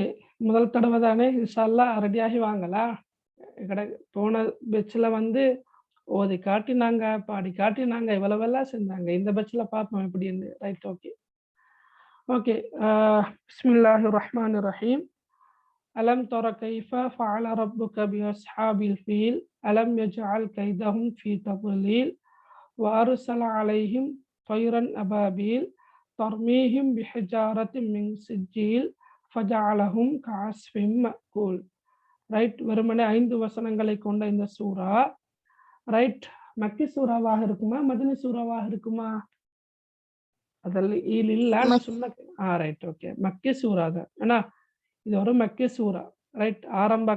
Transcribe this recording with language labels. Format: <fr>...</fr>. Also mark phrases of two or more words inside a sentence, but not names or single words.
<ta>முதல் தடவ தானே</ta> <ar>إن شاء الله</ar> <ta>ரெடியாகி வாங்களா? போன பேட்ச்ல ஓதி காட்டினாங்க, பாடி காட்டினாங்க, இவ்வளவெல்லாம் செஞ்சாங்க. இந்த பேட்ச்ல பார்ப்போம் எப்படின்னு.</ta> <en>right. okay. okay.</en> <ar>بسم الله الرحمن الرحيم ألم تر كيف فعل ربك بأصحاب الفيل ألم يجعل كيدهم في تضليل وأرسل عليهم طيرا أبابيل ترميهم بحجارة من سجيل فجعلهم كعصف مأكول.</ar> <ta>ரைட். வெறுமனே 5 வசனங்களை கொண்ட இந்த சூரா ரைட் மக்கி சூறாவாக இருக்குமா? மதனி சூறாவாக இருக்குமா? அதில் இல்ல நான் சொன்ன</ta> <en>right. okay.</en> <ta>மக்கி சூறா தான். ஏன்னா இது ஒரு மக்கி சூரா. ரைட்.</ta>